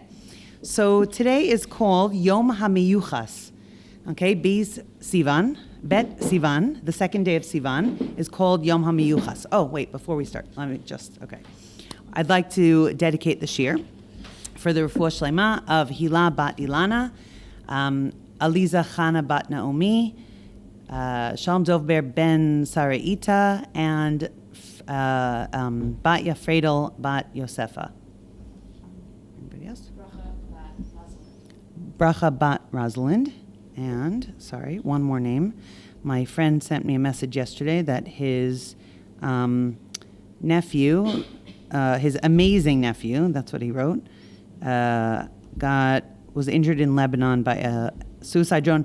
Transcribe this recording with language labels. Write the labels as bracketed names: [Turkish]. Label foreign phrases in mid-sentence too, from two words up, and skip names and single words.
[English] So today is called Yom Yichus. Okay, Bet Sivan, the second day of Sivan, is called Yom Yichus. Oh, wait, before we start, let me just, okay. I'd like to dedicate the shir for the [Hebrew] רפואה שלמה [English] of Hila bat Ilana, Aliza Chana bat Naomi, Shalom Dovber ben Saraita, and Bat Yafredel bat Yosefa. Anybody else? Bracha bat Rosalind. And, sorry, one more name. My friend sent me a message yesterday that his nephew, his amazing nephew, that's what he wrote, was injured in Lebanon by a suicide drone.